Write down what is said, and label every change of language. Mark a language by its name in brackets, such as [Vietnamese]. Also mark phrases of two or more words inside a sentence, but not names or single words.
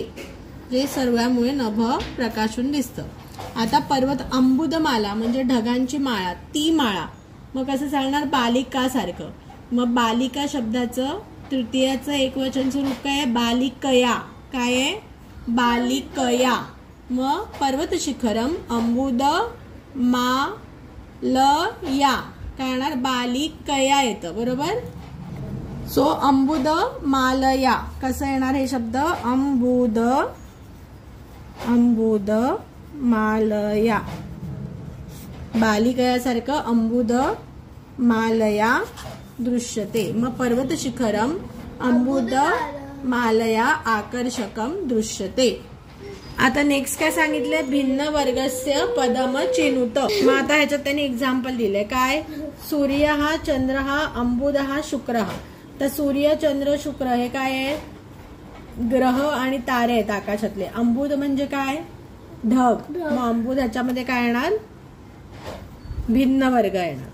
[Marathi] जे सर्वांमुळे नभ प्रकाशून दिसतं. आता पर्वत अंबुदमाला म्हणजे ढगांची माळा, ती माळा. मग कसं चालणार? बालिका सारखं. मग बालिका शब्दाचं तृतीयाचं एकवचन स्वरूप काय आहे? बालिकया. काय आहे? बालिकया. [Sanskrit] मग पर्वत शिखरम अंबुद मालया. [Marathi] काय येणार? बालिकया येतं. बरोबर. सो अंबुद मालया कसं येणार हे शब्द? [Sanskrit] अंबुद मालया. बालिकयासारखं अंबुद मालया दृश्यते. मग पर्वत शिखरम अंबुद मालया आकर्षकम दृश्यते. [Marathi] आता नेक्स्ट काय सांगितलंय? [Sanskrit] भिन्न वर्गस्य पदम चिनुत. [Marathi] मग आता ह्याच्यात त्यांनी एक्झाम्पल दिलंय. काय? सूर्य हा, चंद्र हा, अंबुद हा, शुक्र हा. तर सूर्य, चंद्र, शुक्र हे काय आहे? ग्रह आणि तारे आहेत आकाशातले. अंबुद म्हणजे काय? ढग. मग अंबुद ह्याच्यामध्ये काय येणार? भिन्न वर्ग येणार.